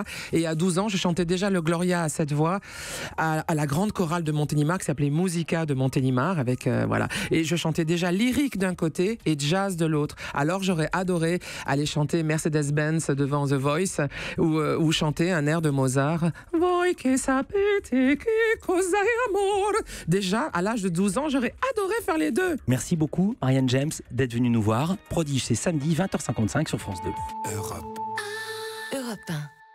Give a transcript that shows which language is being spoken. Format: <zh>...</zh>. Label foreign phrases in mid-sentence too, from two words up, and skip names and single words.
<fr>Et à 12 ans, je chantais déjà le Gloria à 7 voix à la grande chorale de Montélimar qui s'appelait Musica de Montélimar avec, voilà. Et je chantais déjà lyrique d'un côté et jazz de l'autre. Alors j'aurais adoré aller chanter Mercedes-Benz devant The Voice ou chanter un air de Mozart.</fr> <it>Voi che sapete che cos'è amor.</it> <fr>Déjà, à l'âge de 12 ans, j'aurais adoré faire les deux. Merci beaucoup, Marianne James, d'être venue nous voir. Prodige, c'est samedi 20h55 sur France 2. Europe 1.</fr>